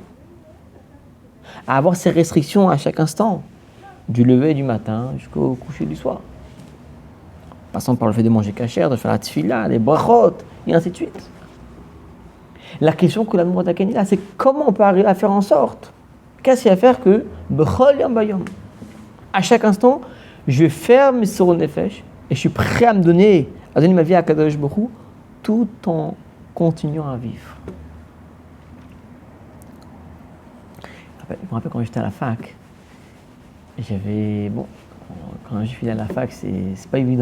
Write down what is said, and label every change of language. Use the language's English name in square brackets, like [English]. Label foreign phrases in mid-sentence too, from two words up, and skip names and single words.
[French] À avoir ces restrictions à chaque instant, du lever du matin jusqu'au coucher du soir. Passant par le fait de manger kasher, de faire la tefila, les brachot, et ainsi de suite. La question que l'Admour Zaken dit là, c'est comment on peut arriver à faire en sorte, qu'est-ce qu'il y a à faire que, [Hebrew] בכל יום ביום, [French] à chaque instant, je vais faire [Hebrew] מסירות נפש, [French] et je suis prêt à donner ma vie à [Hebrew] קדוש ברוך הוא, [French] tout en continuant à vivre. Je me rappelle quand j'étais à la fac, quand je suis à la fac, c'est pas évident.